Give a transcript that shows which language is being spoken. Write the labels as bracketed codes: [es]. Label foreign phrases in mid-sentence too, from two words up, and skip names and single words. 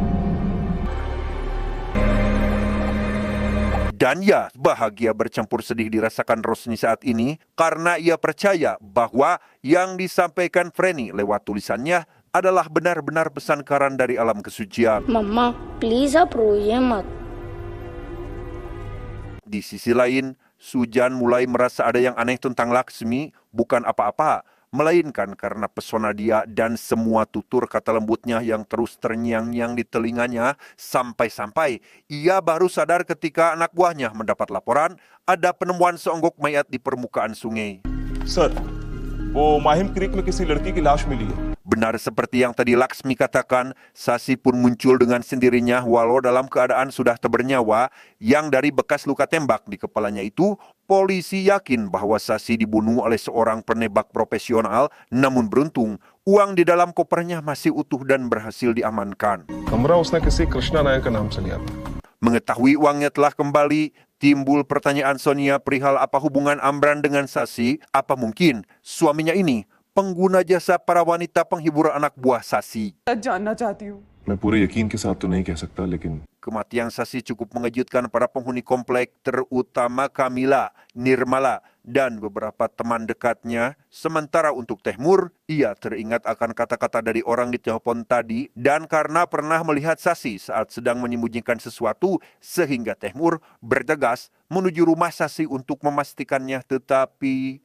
[id] Dan ya, bahagia bercampur sedih dirasakan Rosni saat ini karena ia percaya bahwa yang disampaikan Freni lewat tulisannya adalah benar-benar pesan Karan dari alam kesucian. [hi] मम्मा प्लीज आप रोइए मत। [id] Di sisi lain, Sujan mulai merasa ada yang aneh tentang Laksmi, bukan apa-apa, melainkan karena pesona dia dan semua tutur kata lembutnya yang terus terngiang-ngiang di telinganya, sampai-sampai ia baru sadar ketika anak buahnya mendapat laporan ada penemuan seonggok mayat di permukaan sungai. [hi] सर, वो माहिम क्रीक में किसी लड़की की लाश मिली है। [id] Benar seperti yang tadi Laksmi katakan, Sasi pun muncul dengan sendirinya walau dalam keadaan sudah tak bernyawa, yang dari bekas luka tembak di kepalanya itu, polisi yakin bahwa Sasi dibunuh oleh seorang penembak profesional, namun beruntung, uang di dalam kopernya masih utuh dan berhasil diamankan. [hi] कमरा उसने किसी कृष्णा नायक का नाम से लिया था। [id] Mengetahui uangnya telah kembali, timbul pertanyaan Sonia perihal apa hubungan Amran dengan Sasi, apa mungkin suaminya ini pengguna jasa para wanita penghibur anak buah Sasi. [hi] सच जानना चाहती हूँ। मैं पूरे यकीन के साथ तो नहीं कह सकता, लेकिन [id] Kematian Sasi cukup mengejutkan para penghuni komplek, terutama Kamila, Nirmala, dan beberapa teman dekatnya. Sementara untuk Tehmur, ia teringat akan kata-kata dari orang di telepon tadi, dan karena pernah melihat Sasi saat sedang menyembunyikan sesuatu, sehingga Tehmur bergegas menuju rumah Sasi untuk memastikannya, tetapi...